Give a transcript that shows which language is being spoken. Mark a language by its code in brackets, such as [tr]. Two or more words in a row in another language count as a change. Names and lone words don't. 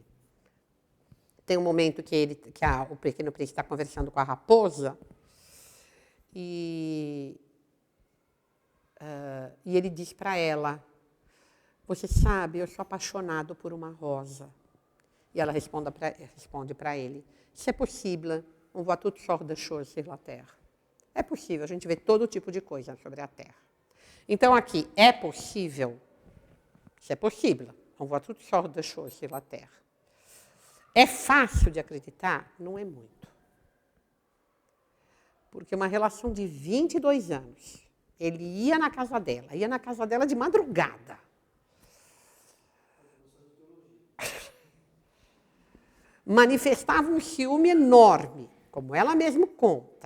[pt] Tem um momento que o Pequeno Príncipe está conversando com a raposa e ele diz para ela: você sabe, eu sou apaixonado por uma rosa. E ela responde para ele: se é possível, [fr] on voit toutes sortes de choses sur la terre. [pt] É possível, a gente vê todo tipo de coisa sobre a Terra. Então, aqui, é possível, se é possível, [fr] on voit toutes sortes de choses sur la terre. [pt] É fácil de acreditar? Não é muito. Porque uma relação de 22 anos, ele ia na casa dela de madrugada. Manifestava um ciúme enorme, como ela mesma conta.